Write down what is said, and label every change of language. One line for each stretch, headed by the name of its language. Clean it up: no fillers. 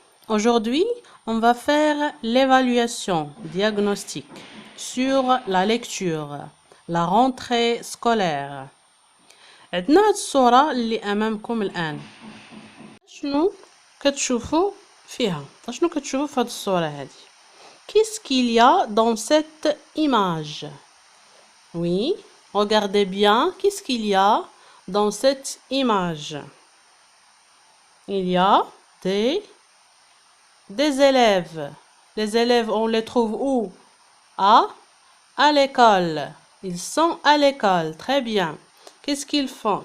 French: Aujourd'hui, on va faire l'évaluation diagnostique sur la lecture, la rentrée scolaire.
Arabic: عندنا هاد الصورة اللي أمامكم الآن. شنو كتشوفوا فيها؟ شنو كتشوفوا في هاد الصورة هادي؟
French: Qu'est-ce qu'il y a dans cette image? Oui, regardez bien, qu'est-ce qu'il y a dans cette image? Il y a des élèves. Les élèves, on les trouve où? À l'école. Ils sont à l'école. Très bien. Qu'est-ce qu'ils font?